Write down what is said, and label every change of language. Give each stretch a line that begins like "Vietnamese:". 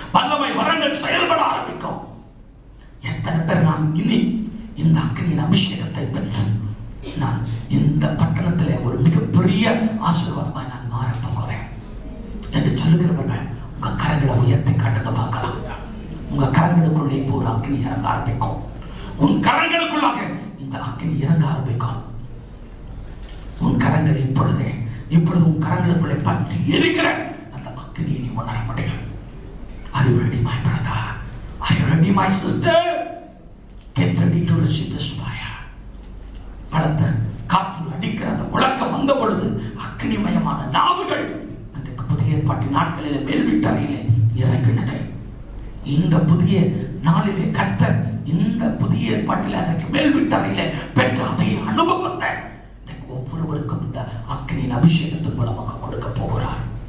Tamil: வல்லமை வரங்கள் செயல்பட ஆரம்பிக்கும். எத்தனை பேர் நான் இனி இந்த அக்கினியின் அபிஷேகத்தை பெற்று நான் இந்த பட்டணத்திலே ஒரு மிகப்பெரிய ஆசீர்வாதமாய் நான் மாறப் போகிறேன் என்று சொல்லுகிறவர்கள் உங்க கரங்களை உயர்த்தி காட்டுங்க பார்க்கலாம். உங்க கரங்களுக்குள்ளே இப்போ ஒரு அக்கினி இறங்க ஆரம்பிக்கும். உன் கரங்களுக்குள்ளாக இந்த அக்கினி இறங்க ஆரம்பிக்கும். உன் கரங்கள் இப்பொழுது உன் கரங்களுக்குள்ளே பற்றி எரிகிற அந்த அக்கினியை நீ உணர முடியும்.
English: Are you ready, my brother? Are you ready, my sister? Get ready to receive this fire.
Tamil: பலத்த காற்று அடிக்கிற அந்த முழக்கம் வந்த பொழுது அக்கினிமயமான நாவுகள் அன்றைக்கு புதிய ஏற்பாட்டு நாட்களிலே மேல்வீட்டறையிலே இறங்கினது. இந்த புதிய நாளிலே கர்த்தர் இந்த புதிய ஏற்பாட்டில் அன்றைக்கு மேல்வீட்டறையிலே பெற்ற அதே அனுபவத்தை ஒவ்வொருவருக்கும் இந்த அக்கினியின் அபிஷேகத்தின் மூலமாக கொடுக்க போகிறார்.